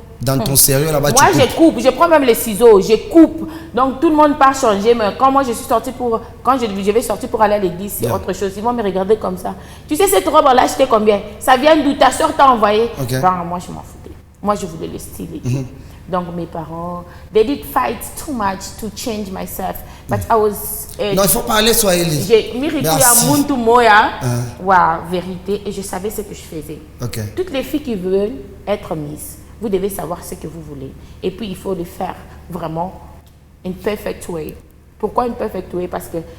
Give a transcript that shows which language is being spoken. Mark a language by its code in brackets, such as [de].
[fr] Dans ton sérieux là-bas, moi je coupe, je prends même les ciseaux, je coupe. Donc tout le monde part changer, mais quand moi je suis sortie quand je vais sortir pour aller à l'église, c'est autre chose. Ils vont me regarder comme ça. Tu sais cette robe on l'a achetée combien? Ça vient d'où? Ta soeur t'a envoyé? Ben, moi je m'en foutais. Moi je voulais le style et tout. Donc mes parents, [en] they did fight too much to change myself, but I was. [fr] Non, il faut parler swahili. J'ai mérité à Muntu Moya, vérité, et je savais ce que je faisais. Toutes les filles qui veulent être Miss, vous devez savoir ce que vous voulez. Et puis, il faut le faire vraiment [en] in perfect way. [fr] Pourquoi in perfect way? Parce que